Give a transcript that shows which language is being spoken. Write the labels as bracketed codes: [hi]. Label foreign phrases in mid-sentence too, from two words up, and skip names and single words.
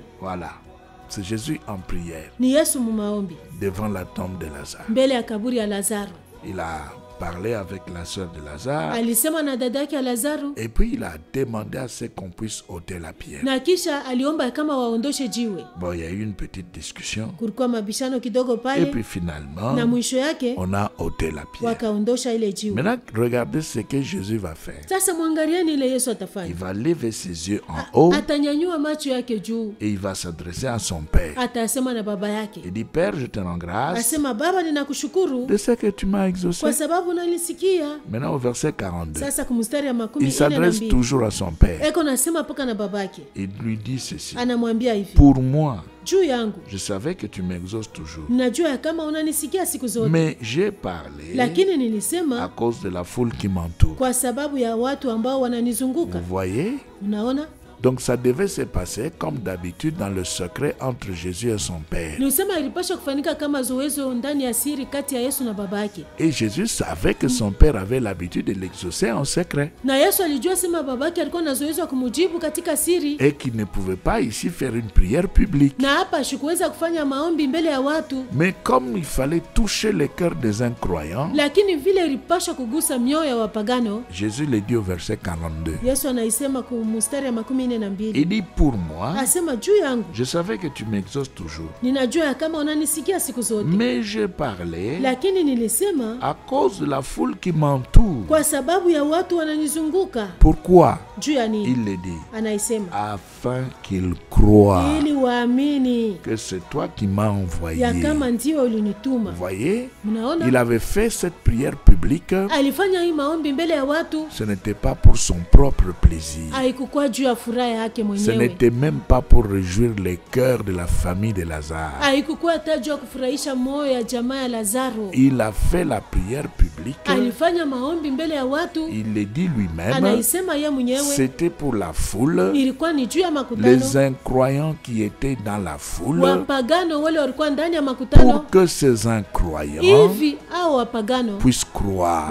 [fr] Voilà, c'est Jésus en prière [sw] Ni Yesu mumaombi [fr] devant la tombe de Lazare. [sw] mbele ya kaburi ya Lazaro. [fr] Il a parlé avec la sœur de Lazare. [sw] alisema na dada yake ya Lazaro, [fr] Et puis il a demandé à ce qu'on puisse ôter la pierre. [sw] na kisha aliomba kama waondoshe jiwe. [fr] Bon, il y a eu une petite discussion. [sw] Kulikuwa mabishano kidogo [fr] Et [sw] pale, [fr] puis finalement, [sw] na mwisho yake [fr] on a ôté la pierre. [sw] wakaondosha ile jiwe. [fr] Maintenant, regardez ce que Jésus va faire. [sw] Sasa mwangalieni ile Yesu [fr] Il [sw] atafanya. [fr] va lever ses yeux en haut [sw] Atanyanyua macho yake juu, [fr] et il va s'adresser à son Père. [sw] atasema na baba yake, [fr] Il dit, Père, je te rends grâce [sw] asema Baba, ninakushukuru [fr] de ce que tu m'as exaucé. [sw] kwa sababu unanisikia. [fr] Maintenant, au verset 42, [sw] Sasa kumstari ya [fr] il 42 s'adresse toujours à son Père. [sw] eko nasema paka na babake, [fr] Il lui dit ceci. [sw] anamwambia hivi, [fr] Pour moi, [sw] juu yangu [fr] je savais que tu m'exauces toujours. [sw] najua ya kama unanisikia siku zote, [fr] Mais j'ai parlé [sw] lakini [fr] à [sw] nilisema [fr] cause de la foule qui m'entoure. [sw] kwa sababu ya watu ambao wananizunguka. [fr] Vous voyez? [sw] Unaona, [fr] Donc ça devait se passer comme d'habitude dans le secret entre Jésus et son Père. [sw] ni usema ilipasha kufanyika kama zoezo ndani ya siri kati ya Yesu na babake, [fr] Et Jésus savait que son Père avait l'habitude de l'exaucer en secret. [sw] na Yesu alijua sema babake alikuwa na zoezo kumujibu katika siri, [fr] Et qu'il ne pouvait pas ici faire une prière publique. [sw] na hapa sikuweza kufanya maombi mbele ya watu, [fr] Mais comme il fallait toucher le cœur des incroyants, [sw] lakini vile ilipasha kugusa mioyo ya wapagano. [fr] Jésus le dit au verset 42. [sw] Yesu anaisema ku mstari ya 42, [fr] Il dit, pour moi, [sw] asema juu yangu [fr] je savais que tu m'exauces toujours. [sw] ninajua ya kama unanisikia siku zote, [fr] Mais je parlais [sw] lakini nilisema [fr] à cause de la foule qui m'entoure. [sw] kwa sababu ya watu wananizunguka. [fr] Pourquoi? [sw] Juu ya nini? [fr] Il le dit, [sw] Anaisema [fr] afin qu'ils croient [sw] ili waamini [fr] que c'est toi qui m'as envoyé. [sw] ya kama ndio ulinituma. [fr] Vous voyez? [sw] Mnaona, [fr] Il avait fait cette prière publique. [sw] alifanya hii maombi mbele ya watu, [fr] Ce n'était pas pour son propre plaisir. [sw] haikukuwa juu ya furaha yake [fr] Ce [sw] mwenyewe, [fr] n'était même pas pour réjouir les cœurs de la famille de Lazare. [sw] haikukuwa hata juu ya kufurahisha moyo ya jamaa ya Lazaro. [fr] Il a fait la prière publique. [sw] Alifanya maombi mbele ya watu, [fr] Il le dit lui-même. [sw] anaisema ye mwenyewe, [fr] C'était pour la foule, [sw] ilikuwa ni juu ya [fr] les [sw] makutano, [fr] incroyants qui étaient dans la foule, [sw] wapagano wale walikuwa ndani ya makutano, [fr] pour que ces incroyants [sw] hivi au wapagano [fr] puissent croire,